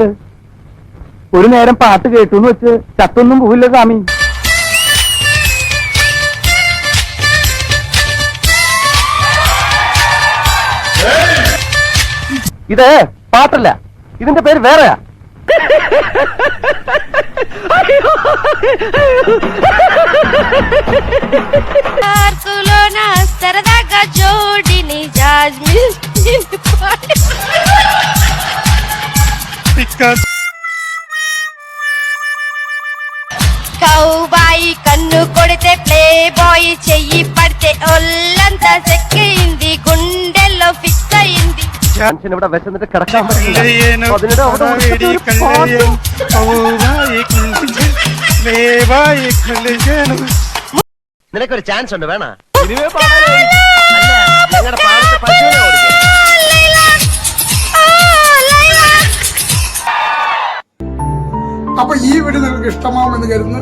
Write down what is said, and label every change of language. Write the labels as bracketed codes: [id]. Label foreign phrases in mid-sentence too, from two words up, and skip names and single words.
[ml] ഒരു നേരം പാട്ട് കേട്ടൂന്ന് വെച്ച് ചത്തൊന്നും പോവില്ല സ്വാമി. ഇത് പാട്ടല്ല, ഇതിന്റെ പേര് വേറെയാ. [te] సరదాగా జోడిని కౌబాయి కన్ను కొడితే [en] play boy [te] చెయ్యి పడితే ఒళ్ళంతా చెక్కింది, గుండెల్లో ఫిక్స్ అయింది. [ml] ഇവിടെ വിശന്നിട്ട് കിടക്കാൻ പറ്റില്ല. നിനക്കൊരു ചാൻസ് ഉണ്ട്, വേണ ഞങ്ങളുടെ പാടത്ത് പശുവിനെ ഓടിക്കാൻ. അപ്പൊ ഈ വീഡിയോ നിങ്ങൾക്ക് ഇഷ്ടമാവുമെന്ന് കരുതുന്നു.